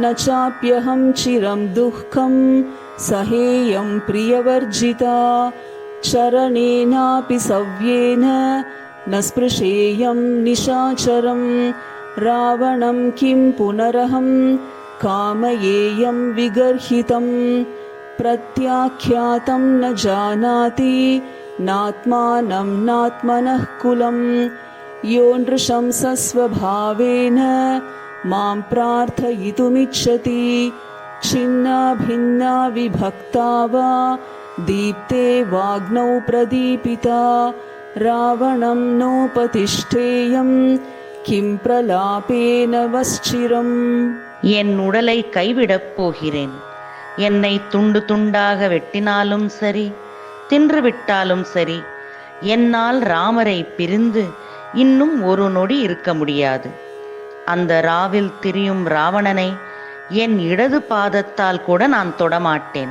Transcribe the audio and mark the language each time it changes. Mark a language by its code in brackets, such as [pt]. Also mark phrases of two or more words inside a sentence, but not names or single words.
[sa] चाप्यहं चिरं दुःखं सहेयं प्रियवर्जिता चरणेनापि सव्येन न स्पृशेयं निशाचरं रावणं किं पुनरहं कामयेयं विगर्हितं प्रत्याख्यातं न जानाति नात्मानं नात्मनः कुलम् योऽनृशंसस्वभावेन मां प्रार्थयितुमिच्छति छिन्ना भिन्ना विभक्ता वा दीप्ते वाग्नौ प्रदीपिता रावणं नोपतिष्ठेयं किं प्रलापेन वश्चिरम्. [ta] என் உடலை கைவிடப் போகிறேன். என்னை துண்டு துண்டாக வெட்டினாலும் சரி, தின்றுவிட்டாலும் சரி, என்னால் ராமரை பிரிந்து இன்னும் ஒரு நொடி இருக்க முடியாது. அந்த ராவில் திரியும் ராவணனை என் இடது பாதத்தால் கூட நான் தொடமாட்டேன்.